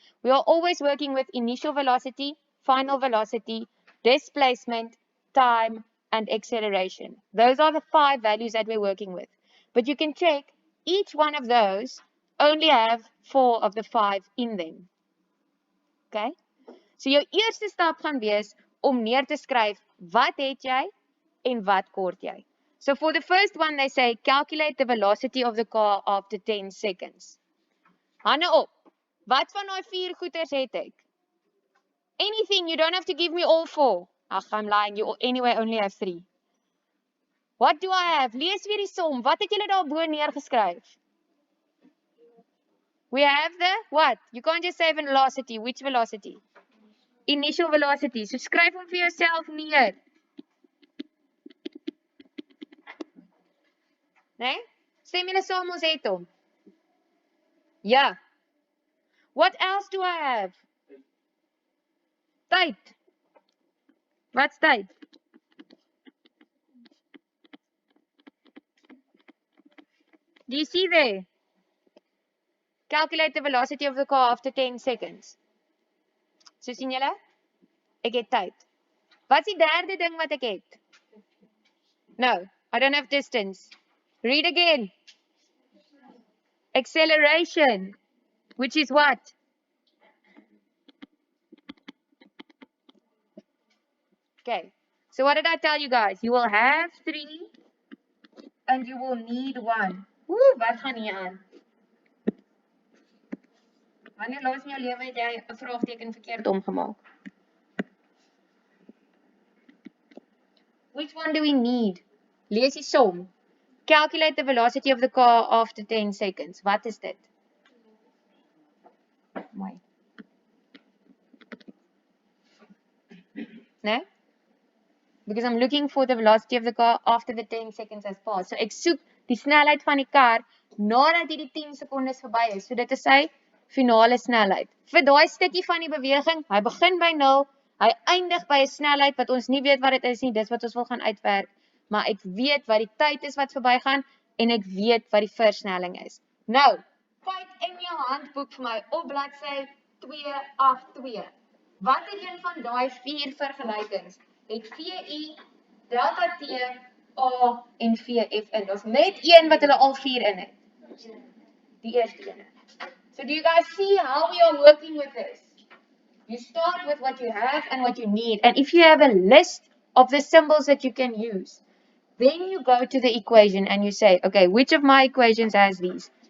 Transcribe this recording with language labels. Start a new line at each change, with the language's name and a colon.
English: We are always working with initial velocity, final velocity, displacement, time, and acceleration. Those are the 5 values that we're working with. But you can check each one of those only have 4 of the 5 in them. Okay?
Afrikaans: So jou eerste stap gaan wees om neer te skryf wat het jy en wat kort jy.
English: So for the first one they say calculate the velocity of the car after 10 seconds.
Afrikaans: Hande op. Wat van daai 4 goeters het ek?
English: Anything, you don't have to give me all 4. Ag, I'm lying, you anyway only have 3. What do I have?
Afrikaans: Lees weer die som. Wat het julle daarbo neergeskryf?
English: We have the what? You can't just say velocity. Which velocity? Initial velocity.
Afrikaans: So skryf hom vir jouself neer. Nee? Stem julle saam ons het hom. Ja.
English: What else do I have?
Afrikaans: Tyd. Wat's tyd?
English: Do you see there? Calculate the velocity of the car after 10 seconds.
Afrikaans: So sien julle? Ek het tyd. Wat's die derde ding wat ek het?
English: No, I don't have distance. Read again. Acceleration, which is what? Okay, so what did I tell you guys? You will have 3 and you will need 1.
Afrikaans: Wat gaan hier aan? Wanneer laas in jou lewe het jy 'n vraagteken verkeerd omgemaak?
English: Which one do we need?
Afrikaans: Lees die som.
English: Calculate the velocity of the car after 10 seconds.
Afrikaans: Wat is dit? Mooi. Nee?
English: Because I'm looking for the velocity of the car after the 10 seconds has passed.
Afrikaans: So ek soek die snelheid van die kar nadat die 10 sekondes verby is. So dit is sy finale snelheid. Vir daai stukkie van die beweging, hy begin by 0, hy eindig by 'n snelheid wat ons nie weet wat dit is nie, dis wat ons wil gaan uitwerk, maar ek weet wat die tyd is wat verbygaan en ek weet wat die versnelling is. Nou, kyk in jou handboek vir my op bladsy 282. Watter een van daai 4 vergelykings het VI, delta T, A en VF in? Daar's net een wat hulle al 4 in het. Die eerste een.
English: So do you guys see how we are working with this? You start with what you have and what you need. And if you have a list of the symbols that you can use, then you go to the equation and you say, okay, which of my equations has these?